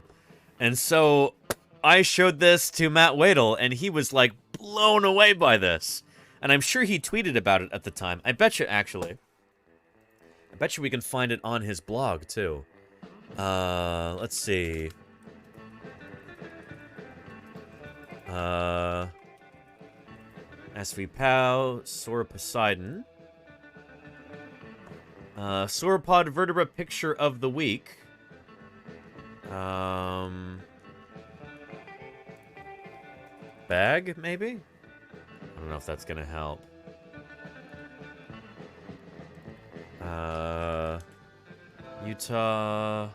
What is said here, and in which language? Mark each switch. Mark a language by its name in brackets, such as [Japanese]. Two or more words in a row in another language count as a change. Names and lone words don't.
[English] And so I showed this to Matt Wadel, and he was, like, blown away by this. And I'm sure he tweeted about it at the time. I bet you, actually. I bet you we can find it on his blog, too. Let's see. SVPow, Sauroposeidon. Sauropod vertebra picture of the week. Bag, maybe? I don't know if that's gonna help. Utah.